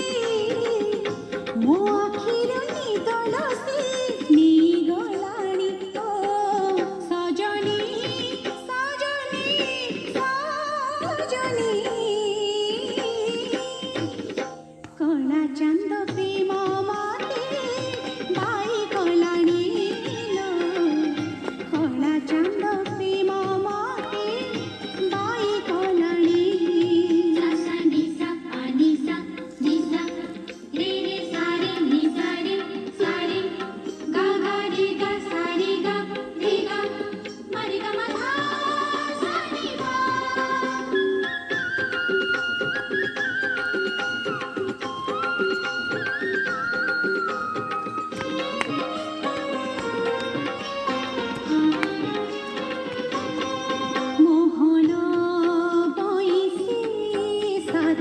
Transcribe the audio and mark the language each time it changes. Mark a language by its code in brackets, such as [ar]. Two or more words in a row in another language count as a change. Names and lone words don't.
[or] ମୋ ଆଖିରୁ ନିଦ ଲସି ନେଇଗଲାଣି ଓ ସଜନୀ ସଜନୀ ସଜନୀ କଳା ଚାନ୍ଦ ପ୍ରେମ ମତେ ବାଇ କଲାଣି ଲୋ କଳା ଚାନ୍ଦ ପ୍ରେମ ମତେ ବାଇ କଲାଣି सा नि सा पा नि सा रे रे सा रे नि सा रे गा गा रे गा सा रे गा मा रे गा मा धा सा रे गा [bn] মোহন বইছে সাত